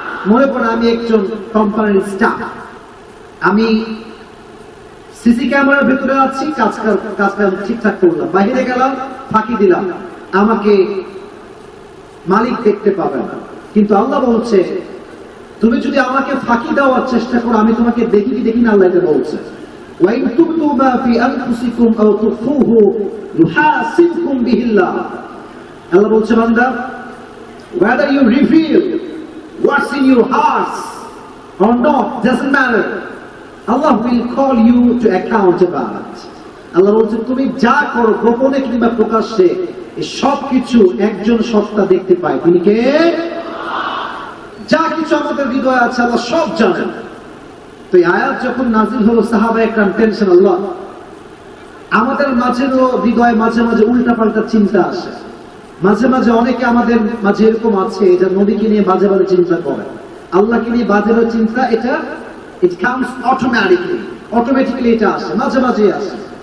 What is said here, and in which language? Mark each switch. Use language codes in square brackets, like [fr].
[bn] মনে পড়ে আমি একজন কোম্পানির স্টাফ, আমি সিসি ক্যামেরার ভেতরে আছি, কাজ ঠিকঠাক করলাম, বাহিরে গেলাম, ফাঁকি দিলাম, আমাকে মালিক দেখতে পাবে না। কিন্তু আল্লাহ বলছে, তুমি যদি আমাকে ফাঁকি দেওয়ার চেষ্টা করো, আমি তোমাকে দেখি কি দেখি না? আল্লাহ এটা বলছে, [ar] وَإِن تُبْدُوا مَا فِي أَنفُسِكُمْ أَوْ تُخْفُوهُ يُحَاسِبْكُم بِهِ اللَّهُ। [bn] আল্লাহ বলছে বান্দা, [en] whether you reveal what's in your hearts or not doesn't matter, Allah will call you to account about it. [bn] আল্লাহ বলছে তুমি যা করো গোপনে কিংবা প্রকাশ্যে এই সব কিছু একজন সত্তা দেখতে পায়, তিনি কে? যা কিছু আমাদের হৃদয়ে আছে আল্লাহ সব জানেন। তো এই আয়াত যখন নাজিল হলো সাহাবা একরাম টেনশন, আল্লাহ আমাদের মাঝেরও হৃদয়ে মাঝে মাঝে উল্টা পাল্টা চিন্তা আসে, মাঝে মাঝে অনেকে আমাদের মাঝে এরকম আছে এটা নবীকে নিয়ে বাজে বাজে চিন্তা করে, আল্লাহকে নিয়ে বাজে বাজে চিন্তা, এটা [en] it comes automatically [bn] এটা আসে, মাঝে মাঝে আসে।